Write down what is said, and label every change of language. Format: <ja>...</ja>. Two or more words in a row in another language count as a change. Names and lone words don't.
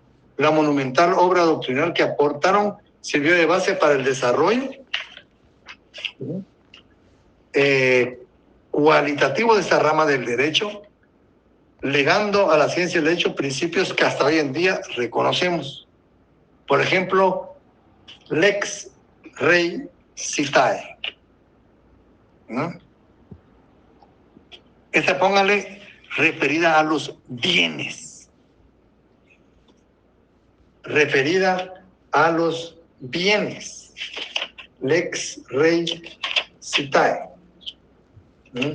<es>La monumental obra doctrinal que aportaron sirvió de base para el desarrollo cualitativo de esta rama del derecho, legando a la ciencia del derecho principios que hasta hoy en día reconocemos. Por ejemplo,</es> <la>lex rei citae,</la> <es>¿no? Esta póngale referida a los bienes. Referida a los bienes.</es> <la>Lex rei citae.</la> <es>¿No?</es>